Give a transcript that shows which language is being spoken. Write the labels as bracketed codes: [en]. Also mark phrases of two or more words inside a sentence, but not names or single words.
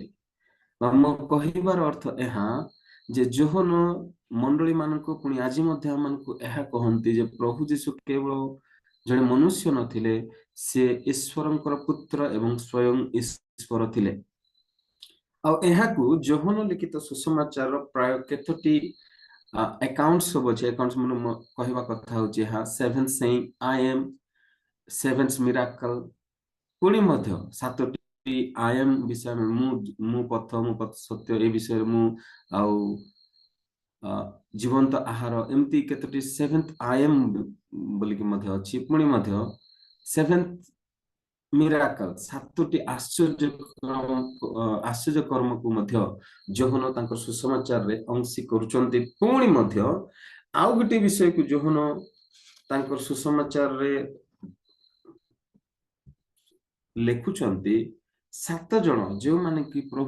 [or] ମୋ କହିବାର ଅର୍ଥ ଏହା ଯେ ଯୋହନ ମଣ୍ଡଳୀ ମାନଙ୍କୁ ପୁଣି ଆଜି ମଧ୍ୟ ଆମମାନଙ୍କୁ ଏହା କହନ୍ତି ଯେ ପ୍ରଭୁ ଯୀଶୁ କେବଳ ଜଣେ ମନୁଷ୍ୟ ନଥିଲେ, ସେ ଈଶ୍ୱରଙ୍କର ପୁତ୍ର ଏବଂ ସ୍ୱୟଂ ଈଶ୍ୱର ଥିଲେ। ଆଉ ଏହାକୁ ଯୋହନ ଲିଖିତ ସୁସମାଚାର ପ୍ରାୟ କେତୋଟି ଆକାଉଣ୍ଟ ସବୁ ଅଛି। ଆକାଉଣ୍ଟ ମାନେ କହିବା କଥା ହଉଛି ଏହା 7 [en] saying I am, 7 miracle, [or] ପୁଣି ମଧ୍ୟ 7ଟି [en] I am [or] ବିଷୟରେ, ମୁଁ ପଥ, ମୁଁ ସତ୍ୟ, ଏ ବିଷୟରେ ମୁଁ, ଆଉ ଜୀବନ୍ତ ଆହାର, ଏମିତି କେତୋଟି 7th [en] I am [or] ବୋଲିକି ମଧ୍ୟ ଅଛି। ପୁଣି ମଧ୍ୟ 7th ମିରାକଲ, 7ଟି ଆଶ୍ଚର୍ଯ୍ୟ କର୍ମକୁ ମଧ୍ୟ ଯୋହନ ତାଙ୍କର ସୁସମାଚାରରେ ଅଂଶୀ କରୁଛନ୍ତି। ପୁଣି ମଧ୍ୟ ଆଉ ଗୋଟେ ବିଷୟକୁ ଯୋହନ ତାଙ୍କର ସୁସମାଚାରରେ ଲେଖୁଛନ୍ତି, 7 ଜଣ ଯେଉଁମାନେ କି ପ୍ରଭୁ